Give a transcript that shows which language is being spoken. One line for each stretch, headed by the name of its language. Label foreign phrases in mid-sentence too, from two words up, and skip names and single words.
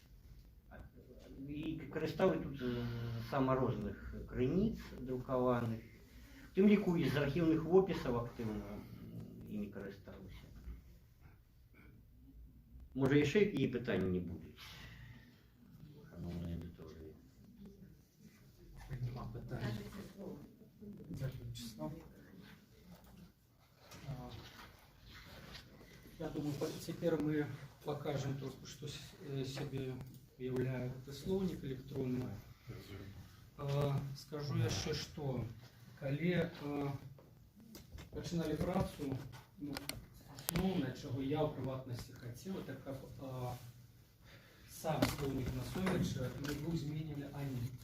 Belarusian: І карыстаў тут сама розных крыніц друкаваных, у тым ліку і з архіўных вопісаў актыўна імі карыстаўся. Можа, яшчэ якія пытанні будуць? Шановныя аўдыторыі. Нема пытань. Дзякуй, Вячеслав.
Russian: Я думаю, теперь мы покажем то, что себе является
Belarusian: слоўнік электронны. Скажу яшчэ, што калі пачыналі працу, асноўнае, чаго я ў прыватнасці хацеў, это каб сам слоўнік Насовіча не быў зменены ані.